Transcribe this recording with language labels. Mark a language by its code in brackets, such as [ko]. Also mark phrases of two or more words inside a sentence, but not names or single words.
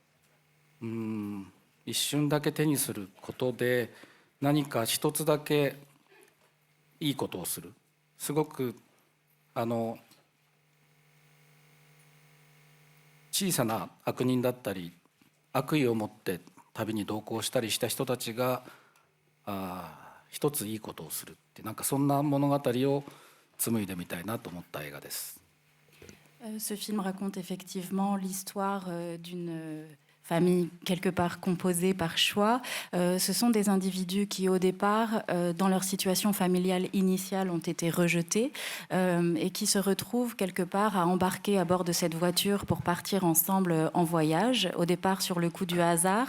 [ja] 一瞬だけ手にすることで何か一つだけいいことをする、すごく小さな悪人だったり悪意を持って旅に同行したりした人たちが一ついいことをするって、そんな物語を紡いでみたいなと思った映画です。 [fr] Ce film raconte effectivement l'histoire d'une famille quelque part composée par choix. Ce sont des individus qui au départ, dans leur situation familiale initiale, ont été rejetés et qui se retrouvent quelque part à embarquer à bord de cette voiture pour partir ensemble en voyage, au départ sur le coup du hasard.